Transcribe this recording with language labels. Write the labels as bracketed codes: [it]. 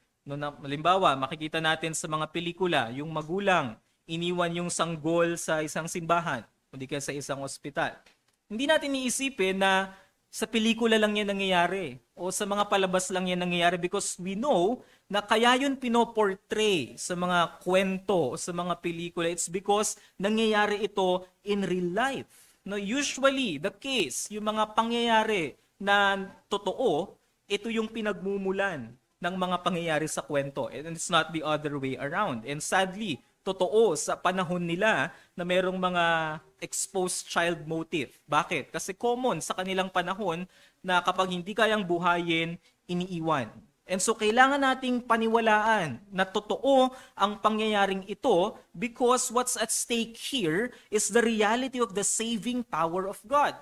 [tl] No, halimbawa, makikita natin sa mga pelikula, yung magulang, iniwan yung sanggol sa isang simbahan, kundi kaya sa isang ospital. Hindi natin iisipin na sa pelikula lang yan nangyayari o sa mga palabas lang yan nangyayari [en] because we know [tl] na kaya yun pinoportray sa mga kwento o sa mga pelikula. [en] It's because [tl] nangyayari ito [en] in real life. [tl] No, [en] usually, the case, [tl] yung mga pangyayari na totoo, ito yung pinagmumulan ng mga pangyayari sa kwento. [en] And it's not the other way around. And sadly, [tl] totoo sa panahon nila na merong mga exposed child motive. Bakit? Kasi common sa kanilang panahon na kapag hindi kayang buhayin, iniiwan. And so kailangan nating paniwalaan na totoo ang pangyayaring ito [en] because what's at stake here is the reality of the saving power of God.